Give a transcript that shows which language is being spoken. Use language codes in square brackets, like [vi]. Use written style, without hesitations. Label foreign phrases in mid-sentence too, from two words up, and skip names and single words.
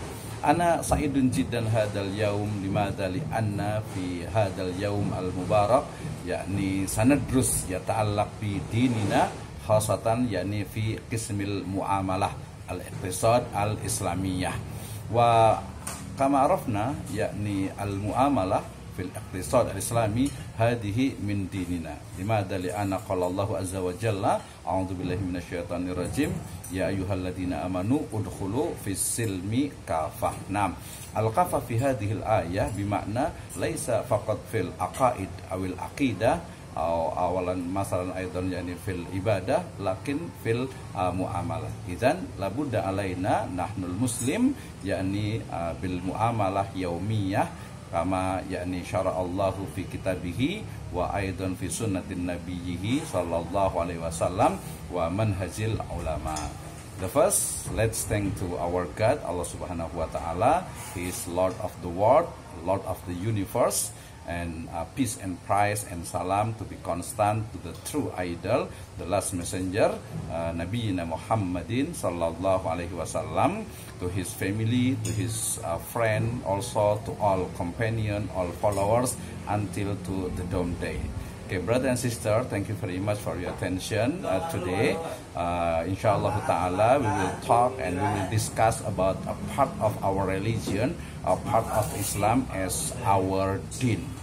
[ar] أنا سعيد جدا هذا اليوم لماذا لأن في هذا اليوم المبارك يعني سندرس يتعلق بديننا خاصة يعني في قسم المعاملة الاقتصاد الإسلامية وكما عرفنا يعني المعاملة في الاقتصاد الإسلامي هذه من ديننا لماذا لأن قال الله عز وجل أعوذ بالله من الشيطان الرجيم يا أيها الذين آمنوا ادخلوا في السلم كافة. نعم الكافة في هذه الآية بمعنى ليس فقط في العقائد أو العقيدة أولا مثلا أيضا يعني في العبادة لكن في المعاملة. إذن لا بد علينا نحن المسلم يعني بالمعاملة اليومية كما يعني شرع الله في كتابه وأيضا في سنة نبيه صلى الله عليه وسلم ومنهج العلماء. [en] The first, let's thank to our God Allah [ar] سبحانه وتعالى. [en] He is Lord of the world, Lord of the universe, and peace and praise and salam to be constant to the true idol, the last messenger, [ar] نبينا محمد صلى الله عليه وسلم, [en] to his family, to his friend, also to all companion, all followers until to the dawn day. Okay, brother and sister, thank you very much for your attention today. [ar] إن شاء الله تعالى, [en] we will talk and we will discuss about a part of our religion, a part of Islam as our deen.